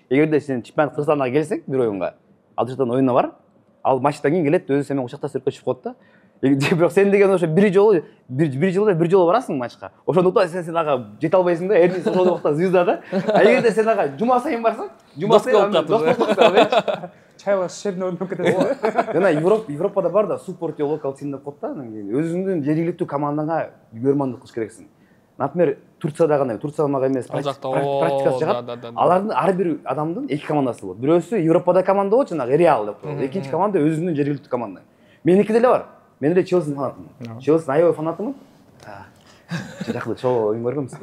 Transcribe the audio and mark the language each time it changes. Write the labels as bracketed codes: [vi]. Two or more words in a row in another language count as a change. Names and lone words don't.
[ky] Эгерде сен чемпионат Кыргызстанга келсең, бир оюнга, Абдушаттын оюнуна бар, ал матчтан кийин келет, өзү сен кучакта сүркө чыгып коет да. Бирок сен деген ошо бир жылда бир жолу барасың матчка. Ошондуктан сен ага жете албайсың да, Эрнис ошол убакта звезда да. А эгерде сен ага жума сайын барсаң, жума сайын чайла шерне ойноп кетесиң. Жана Европада бар да, [en] support your local team [ky] деп коет да, анан кийин өзүңдүн жергиликтүү командаңа үйөрмандык кылыш керексиң. Например, Турцияда гана, Турция мага эмес, практикасы жагат. Алардын ар бир адамдын 2 командасы болот. Бирөөсү Европада команда болот, жанагы Реал деп коет. Экинчи команда өзүнүн жергиликтүү команда. Меники деле бар. Мен эле Челсинин фанатымын. Челсинин аябай фанатымын. Жакында чоо оюн көргөнбүз.